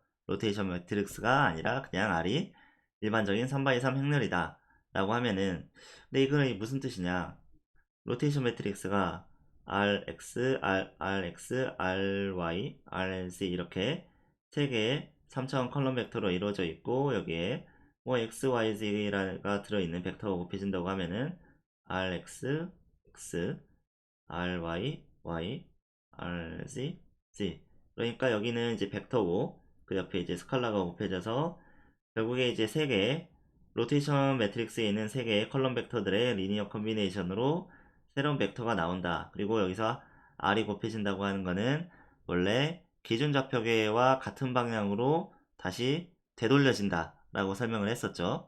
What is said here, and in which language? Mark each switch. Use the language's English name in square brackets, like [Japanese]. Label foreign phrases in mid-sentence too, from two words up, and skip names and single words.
[English] rotation matrix [Korean] 아니라 그냥 R이 일반적인 3x3 행렬이다 라고 하면은 근데 이거는 무슨 뜻이냐, [English] rotation matrix [Korean] Rx, Rx, Ry, Rz 이렇게 세 개의 3차원 [English] column vector [Korean] 이루어져 있고 여기에 뭐 x, y, z가 들어있는 벡터가 곱해진다고 하면은 Rx, x, Ry, y, Rz, z. 그러니까 여기는 이제 벡터고 그 옆에 이제 스칼라가 곱해져서 결국에 이제 세 개의 [English] rotation matrix [Korean] 있는 세 개의 [English] column vectors linear combination [Korean] 새로운 벡터가 나온다. 그리고 여기서 R이 곱해진다고 하는 거는 원래 기준 좌표계와 같은 방향으로 다시 되돌려진다 라고 설명을 했었죠.